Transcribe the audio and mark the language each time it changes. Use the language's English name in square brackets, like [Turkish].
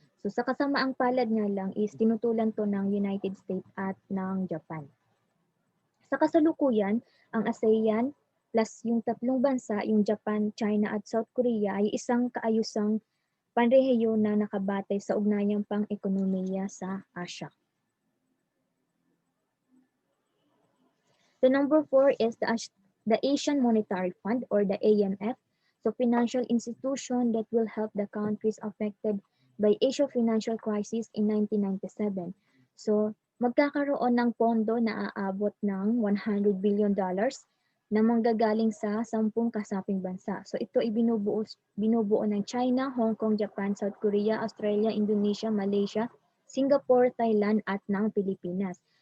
[Filipino] So sa kasamaang palad nga lang is tinutulan to ng United States at ng Japan. Sa kasalukuyan, ang ASEAN plus yung tatlong bansa, yung Japan, China at South Korea ay isang kaayusang panrehiyon na nakabatay sa ugnayang pang-ekonomiya sa Asia. [English] The number 4 is the Asian Monetary Fund or the AMF, so financial institution that will help the countries affected by Asia financial crisis in 1997. [Filipino] So, magkakaroon ng pondo na aabot ng $100 billion na manggagaling sa 10 kasaping bansa. So, ito ay binubuo ng China, Hong Kong, Japan, South Korea, Australia, Indonesia, Malaysia, Singapore, Thailand at ng Pilipinas.